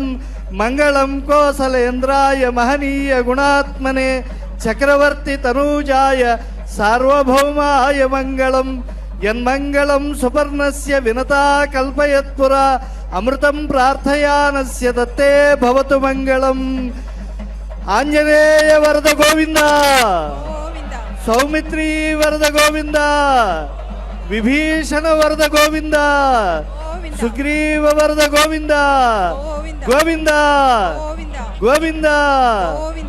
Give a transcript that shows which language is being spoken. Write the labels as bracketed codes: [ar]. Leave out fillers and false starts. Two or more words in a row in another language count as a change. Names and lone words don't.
[sa] మంగళం కోసలేంద్రాయ మహనీయ గుణాత్మనే, చక్రవర్తి తనూజాయ సార్వభౌమాయ మంగళం. యన్మంగళం సుపర్ణస్య వినతా కల్పయత్పురా. అమృతం ప్రార్థయానస్య దత్తే భవతు మంగళం. [kn] ಆಂಜನೇಯ ವರದ ಗೋವಿಂದ, ಗೋವಿಂದ ಸೌಮಿತ್ರಿ ವರದ ಗೋವಿಂದ, ವಿಭೀಷಣ ವರದ ಗೋವಿಂದ, ಗೋವಿಂದ ಸುಗ್ರೀವ ವರದ ಗೋವಿಂದ, ಗೋವಿಂದ ಗೋವಿಂದ ಗೋವಿಂದ ಗೋವಿಂದ